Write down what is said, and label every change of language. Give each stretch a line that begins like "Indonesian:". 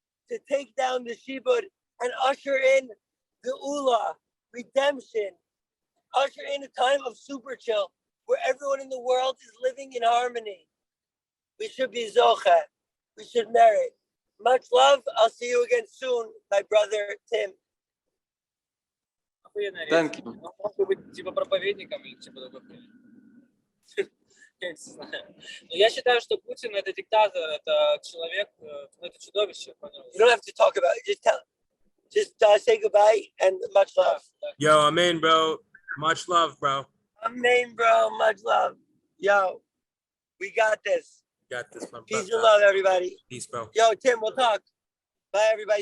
English: To take down the Shibud and usher in Geula, redemption. Usher in a time of super chill where everyone in the world is living in harmony. We should be Zocha. We should merit. Much love. I'll see you again soon, my brother Tim. Thank you.
Russian: Он мог бы быть типа проповедником или типа такой. Я не знаю. Но я считаю, что Путин это диктатор, это человек, это чудовище.
English: You don't have to talk about it. Just say goodbye and much love. Yo, amen, bro. Much love, bro. Amen, bro. Much love. Yo, we got this. Got this, my Peace brother. and love, everybody. Peace, bro. Yo, Tim, we'll talk. Bye, everybody.